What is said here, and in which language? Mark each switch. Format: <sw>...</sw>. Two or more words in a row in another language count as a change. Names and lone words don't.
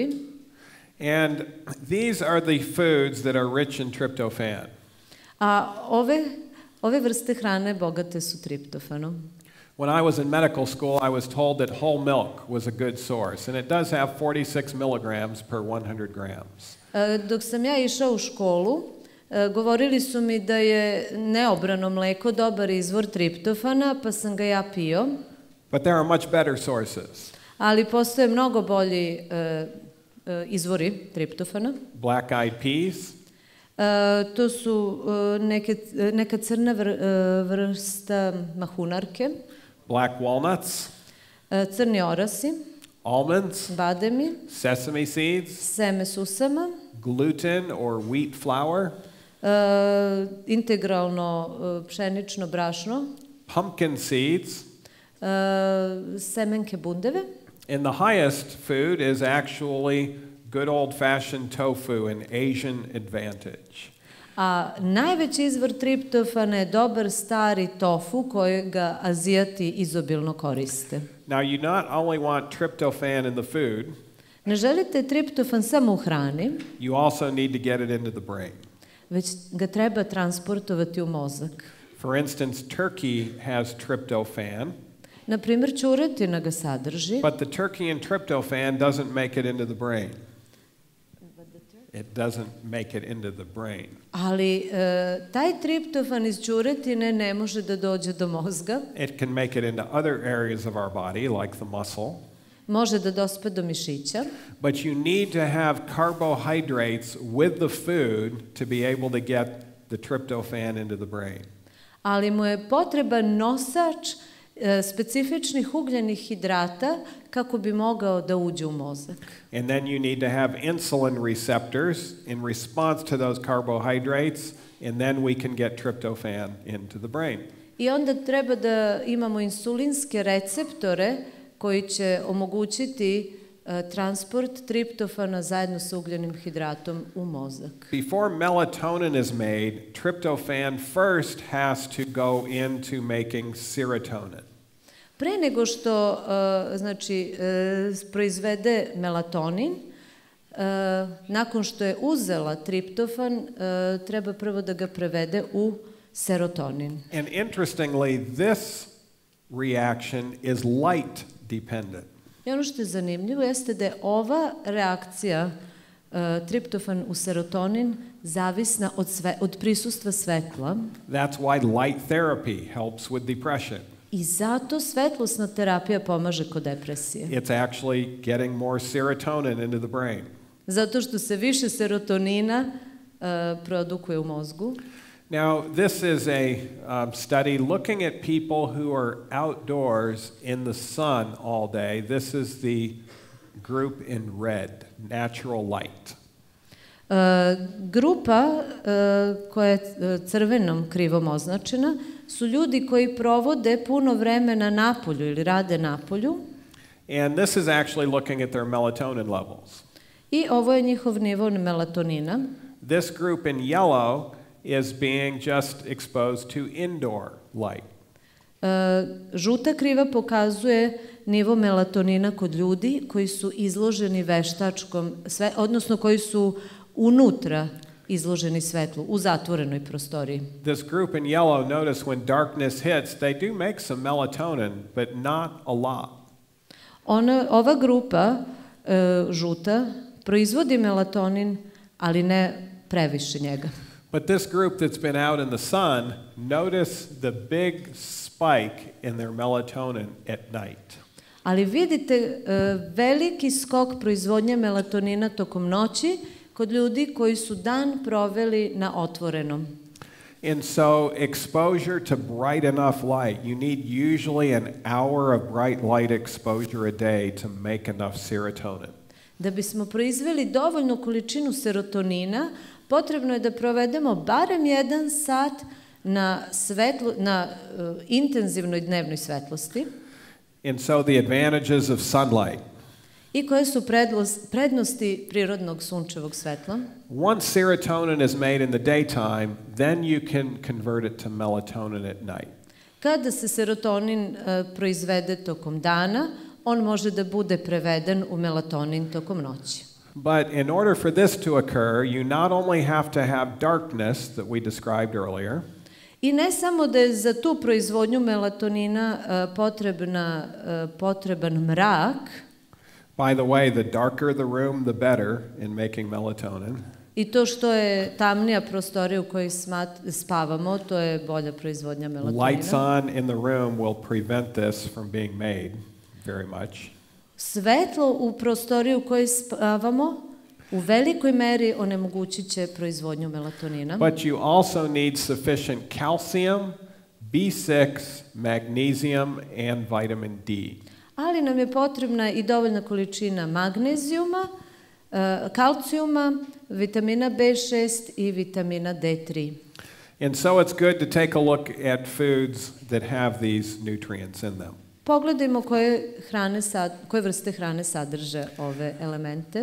<en>And these are the foods that are rich in tryptophan.</en> <sr>A ove vrste hrane bogate su triptofanom.</sr> <en>When I was in medical school, I was told that whole milk was a good source, and it does have 46 milligrams per 100 grams.</en> <sr>Dok sam ja išao u školu, govorili su mi da je neobrano mleko dobar izvor triptofana, pa sam ga ja pio.</sr> <en>But there are much better sources.</en> <sr>Ali postoje mnogo bolji izvori triptofana.</sr> <en>Black eyed peas.</en> <sr>To su neka crna vrsta mahunarke.</sr> <en>Black walnuts.</en> <sr>Crni orasi.</sr> <en>Almonds.</en> <sr>Bademi.</sr> <en>Sesame seeds.</en> <sr>Seme susama.</sr> <en>Gluten or wheat flour.</en> <sr>Integralno pšenično brašno.</sr> <en>Pumpkin seeds.</en> <sr>Semenke bundeve.</sr> <en>And the highest food is actually good old-fashioned tofu, an Asian advantage.</en> <sr>A najveći izvor triptofana je dobar stari tofu kojega Azijati izobilno koriste.</sr> <en>Now, you not only want tryptophan in the food,</en> <sr>ne želite triptofan samo u hrani,</sr> <en>you also need to get it into the brain.</en> <sr>Već ga treba transportovati u mozak.</sr> <en>For instance, turkey has tryptophan.</en> <sr>Na primjer, ćuretina ga sadrži.</sr> <en>But the turkey and tryptophan doesn't make it into the brain. It doesn't make it into the brain.</en> <sr>Ali taj triptofan iz ćuretine ne može da dođe do mozga.</sr> <en>It can make it into other areas of our body, like the muscle.</en> <sr>Može da dospe do mišića.</sr> <en>But you need to have carbohydrates with the food to be able to get the tryptophan into the brain.</en> <sr>Ali mu je potreban nosač specifičnih ugljenih hidrata kako bi mogao da uđe u mozak.</sr> <en>And then you need to have insulin receptors in response to those carbohydrates, and then we can get tryptophan into the brain.</en> <sr>I onda treba da imamo insulinske receptore koji će omogućiti transport triptofana zajedno sa ugljenim hidratom u mozak.</sr> <en>Before melatonin is made, tryptophan first has to go into making serotonin.</en> <sr>Pre nego što proizvede melatonin, nakon što je uzela triptofan, treba prvo da ga prevede u serotonin.</sr> <en>And interestingly, this reaction is light dependent.</en> <sr>I ono što je zanimljivo jeste da je ova reakcija triptofan u serotonin zavisna od prisustva svetla.</sr> <en>That's why light therapy helps with depression.</en> <sr>I zato svetlosna terapija pomaže kod depresije.</sr> <en>It's actually getting more serotonin into the brain.</en> <sr>Zato što se više serotonina produkuje u mozgu.</sr> <en>Now, this is a study looking at people who are outdoors in the sun all day. This is the group in red, natural light.</en> <sr>Grupa koja je crvenom krivom označena su ljudi koji provode puno vremena napolju ili rade napolju.</sr> <en>And this is actually looking at their melatonin levels.</en> <sr>I ovo je njihov nivo melatonina.</sr> <en>This group in yellow is being just exposed to indoor light.</en> <sr>Žuta kriva pokazuje nivo melatonina kod ljudi koji su izloženi veštačkom, odnosno koji su unutra izloženi svetlu, u zatvorenoj prostoriji.</sr> <en>This group in yellow, notice when darkness hits, they do make some melatonin, but not a lot.</en> <sr>Ova grupa, žuta, proizvodi melatonin, ali ne previše njega.</sr> <en>But this group that's been out in the sun, notice the big spike in their melatonin at night.</en> <sr>Ali vidite veliki skok proizvodnje melatonina tokom noći kod ljudi koji su dan proveli na otvorenom.</sr> <en>And so exposure to bright enough light, you need usually an hour of bright light exposure a day to make enough serotonin.</en> <sr>Da bismo proizveli dovoljnu količinu serotonina, potrebno je da provedemo barem 1 sat na intenzivnoj dnevnoj svetlosti.</sr> <en>And so the advantages of sunlight.</en> <sr>I koje su prednosti prirodnog sunčevog svetla?</sr> <en>Once serotonin is made in the daytime, then you can convert it to melatonin at night.</en> <sr>Kada se serotonin proizvede tokom dana, on može da bude preveden u melatonin tokom noći.</sr> <en>But in order for this to occur, you not only have to have darkness that we described earlier.</en> <sr>I ne samo da je za tu proizvodnju melatonina potreban mrak.</sr> <en>By the way, the darker the room, the better in making melatonin.</en> <sr>I to što je tamnija prostorija u kojoj spavamo, to je bolja proizvodnja melatonina.</sr> <en>Lights on in the room will prevent this from being made very much.</en> <sr>Svetlo u prostoriji u kojoj spavamo u velikoj meri onemogućit će proizvodnju melatonina.</sr> <en>But you also need sufficient calcium, B6, magnesium, and vitamin D.</en> <sr>Ali nam je potrebna i dovoljna količina magnezijuma, kalcijuma, vitamina B6 i vitamina D3.</sr> <en>And so it's good to take a look at foods that have these nutrients in them.</en> <sr>Pogledajmo koje vrste hrane sadrže ove elemente.</sr>